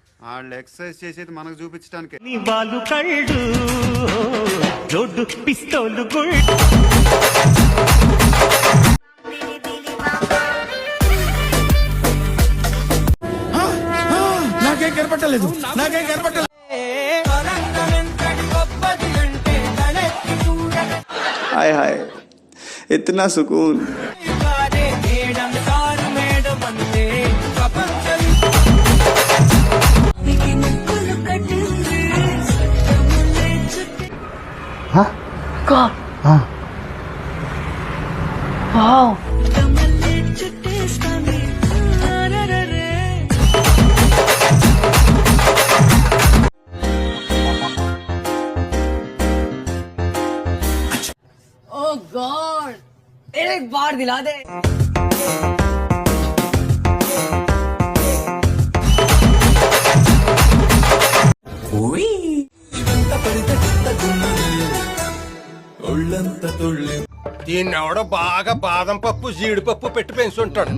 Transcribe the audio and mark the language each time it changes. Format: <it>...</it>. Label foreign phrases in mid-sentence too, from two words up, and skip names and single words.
<te>వాళ్ళు ఎక్సర్సైజ్ చేసేది మనకు చూపించడానికి. నీ వాళ్ళు కళ్ళు రోడ్డు పిస్తోలు నాకేం కనపట్టలేదు.</te> <hi>हाय हाय इतना सुकून.</hi> <en>God. Wow. Oh God!</en> <hi>एक बार दिला दे.</hi> <te>దీన్ని ఎవడో బాగా బాదం పప్పు జీడిపప్పు పెట్టి పెంచుంటాడు.</te>